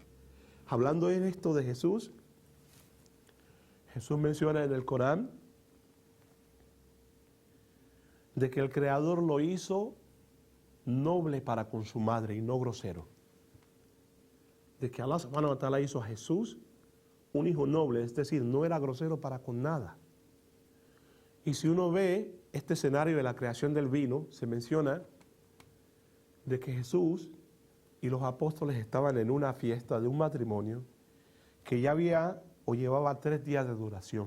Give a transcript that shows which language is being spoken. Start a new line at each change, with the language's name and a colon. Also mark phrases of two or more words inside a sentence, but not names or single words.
Spanish: Hablando en esto de Jesús, Jesús menciona en el Corán de que el Creador lo hizo noble para con su madre y no grosero. De que
Arabic: الله سبحانه وتعالى
Spanish: hizo a Jesús un hijo noble, es decir, no era grosero para con nada. Y si uno ve este escenario de la creación del vino, se menciona de que Jesús y los apóstoles estaban en una fiesta de un matrimonio que ya había o llevaba 3 días de duración.